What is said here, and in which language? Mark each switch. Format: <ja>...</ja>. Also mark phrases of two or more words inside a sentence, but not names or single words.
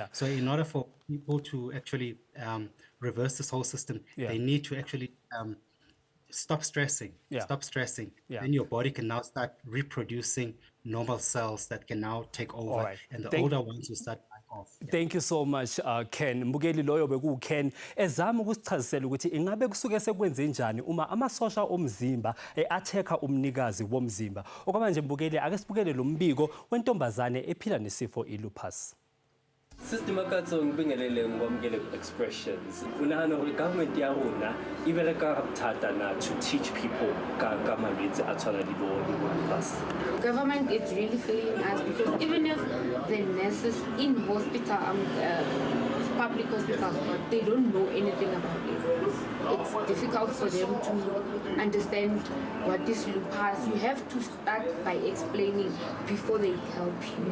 <en>So in order for people to actually reverse this whole system, they need to actually stop stressing. Yeah. Stop stressing. Yeah. Then your body can now start reproducing normal cells that can now take over. All right. And the older ones will start off. Yeah. Thank you so much, Ken.</en> <zu>Mbukeli loyo beku Ken ezama ukusichazisela ukuthi ingabe kusuke sekwenze njani uma amasosha omzimba attacker umnikazi womzimba. Okwamanje mbukeli ake sibukele lo mbiko wentombazane ephila nesifo ilupus.</zu> <st>Sister Makatsong bingelele ngwamkele expressions. Unahana hore government ya rona e bereka thata na</st> <en>to teach people</en> <st>ka malwetse a tshwana le bo lupus.</st> <en>Government is really failing us because even if the nurses in hospital, public hospitals, they don't know anything about it. It's difficult for them to understand what is lupus. You have to start by explaining before they help you.</en>